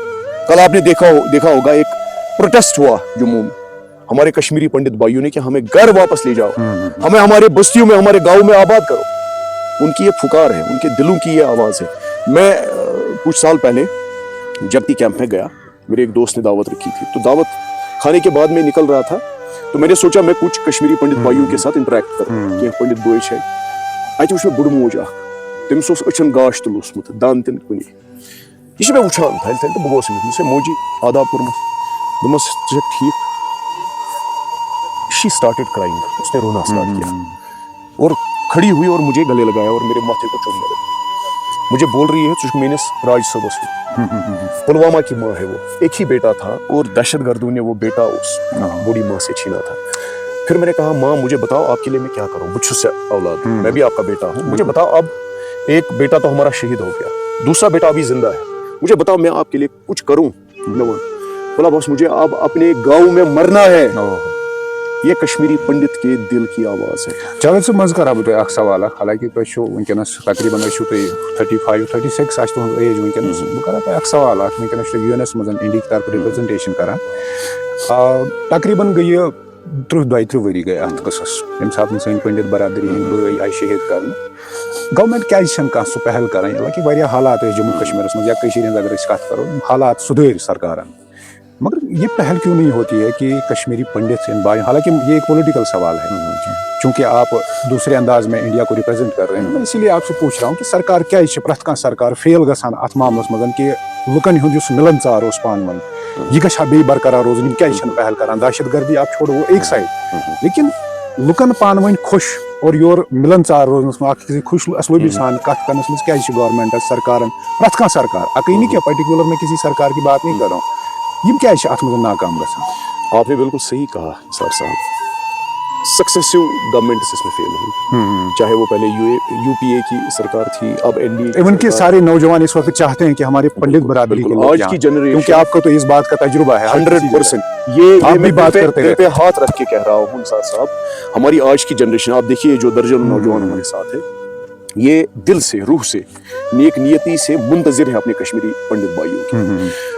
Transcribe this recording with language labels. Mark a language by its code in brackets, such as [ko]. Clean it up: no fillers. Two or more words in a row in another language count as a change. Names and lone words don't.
[ur] کل آپ نے دیکھا ہوگا ایک پروٹیسٹ ہوا جموں میں ہمارے کشمیری پنڈت بھائیوں نے کہ ہمیں گھر واپس لے جاؤ, ہمیں ہمارے بستیوں میں, ہمارے گاؤں میں آباد کرو. ان کی یہ پھکار ہے, ان کے دلوں کی یہ آواز ہے. میں کچھ سال پہلے جگتی کیمپ میں گیا, میرے ایک دوست نے دعوت رکھی تھی, تو دعوت کھانے کے بعد میں نکل رہا تھا, تو میں نے سوچا میں کچھ کشمیری پنڈت بھائیوں کے ساتھ انٹریکٹ کروں. [ks] کینٛہہ پنڈت بھائی چھِ اتہِ وٕچھ مےٚ بُڈٕ موج اکھ, تٔمِس اوس أچھن گاش تہِ لوسمُت, دند تہِ نہٕ کُنی. یہِ چھِ مےٚ وٕچھان تھلہِ تھلہِ تہٕ بہٕ گوس أمِس, مےٚ دوٚپمَس موجی آداب کوٚرمَس, دوٚپمَس ژٕ چھَکھ ٹھیٖک؟ [en] she started crying, [ur] اس نے رونا اسٹارٹ کیا اور کھڑی ہوئی اور مجھے گلے لگایا اور میرے ماتھے کو چومنے لگی. مجھے بول رہی ہے [ks] ژٕ چھُکھ میٲنِس راج صٲبس ہیوٗ. [ur] پلوامہ کی ماں ہے وہ, ایک ہی بیٹا تھا اور دہشت گردوں نے وہ بیٹا اس بوڑھی ماں سے چھینا تھا. پھر میں نے کہا ماں مجھے بتاؤ آپ کے لیے میں کیا کروں, [ks] بہٕ چھُس اولاد, [ur] میں بھی آپ کا بیٹا ہوں, مجھے بتاؤ. اب ایک بیٹا تو ہمارا شہید ہو گیا, دوسرا بیٹا ابھی زندہ ہے, مجھے بتاؤ میں آپ کے لیے کچھ کروں. بولا بس مجھے اب اپنے گاؤں میں مرنا ہے. یہ کشمیری پنڈت کے دل کی آواز ہے. [ks] چلو سر مز کرا بہٕ اکھ سوال اکھ, حالانکہ تُہۍ چھُو ونکیٚنس تقریٖباً ٲسِو تُہۍ 35 36 آسہِ تُہنٛز ایج ونکیٚنس. بہٕ کرا تۄہہِ اکھ سوال اکھ, ونکیٚنس چھُ یوٗ این ایس منٛز انڈیہِکۍ طرفہٕ رِپرزنٹیشن کران, تقریٖباً گٔیہِ 30-32 ؤری گٔے اتھ قصس ییٚمہِ ساتہٕ سٲنۍ پنڈت برادری ہٕنٛدۍ بٲے آیہِ شہید کرنہٕ. گورمنٹ کیازِ چھنہٕ کانٛہہ سُہ پہل کران, حالانکہ واریاہ حالات ٲسۍ جموں کشمیرس منٛز یا کٔشیٖرِ ہٕنٛز اگر أسۍ کتھ کرو, حالات سُدھٲرۍ سرکارن, [ur] مگر یہ پہل کیوں نہیں ہوتی ہے کہ کشمیری پنڈت ان بھائی, حالانکہ یہ ایک پولیٹیکل سوال ہے چونکہ آپ دوسرے انداز میں انڈیا کو ریپرزینٹ کر رہے ہیں, میں اسی لیے آپ سے پوچھ رہا ہوں کہ [ks] سرکار کیا پرٛٮ۪تھ کانٛہہ سرکار فیل گژھان اتھ معاملس منٛز کہ لُکن ہُنٛد یُس مِلن ژار اوس پانہٕ ؤنۍ یہ گژھِ ہا بیٚیہِ برقرار روزُن, یِم کیازِ چھنہٕ پہل کران. [ur] دہشت گردی آپ چھوڑو وہ ایک سائڈ, لیکن [ks] لُکن پانہٕ ؤنۍ خۄش اور یور مِلن ژار روزنس منٛز, اکھ أکِس خۄش اسلوبی سان کتھ کرنس منٛز کیازِ چھِ گورمنٹس سرکارن, پرٛٮ۪تھ کانٛہہ سرکار, اکٕے نہٕ کینٛہہ پرٹیکولر [ur] میں کسی سرکار کی بات نہیں کر رہا ہوں, [ks] یم کیازِ چھِ اتھ منٛز ناکام گژھان؟ [ur] آپ نے بالکل صحیح کہا سر صاحب, [en] successive governments [ur] اس میں فیل ہوئی, چاہے وہ پہلے یو پی اے کی سرکار تھی, اب این ڈی اے. ایون کہ سارے نوجوان اس وقت چاہتے ہیں کہ ہمارے پنڈت برادری کے لوگ آج کی جنریشن, کیونکہ آپ کو تو اس بات کا تجربہ ہے 100%. یہ میں بات کرتے ہیں, پہ ہاتھ رکھ کے کہہ رہا ہوں سر صاحب, ہماری آج کی جنریشن, آپ دیکھیے جو درجن نوجوان ہمارے ساتھ ہے, یہ دل سے, روح سے, نیک نیتی سے منتظر ہے اپنے کشمیری پنڈت بھائیوں کی.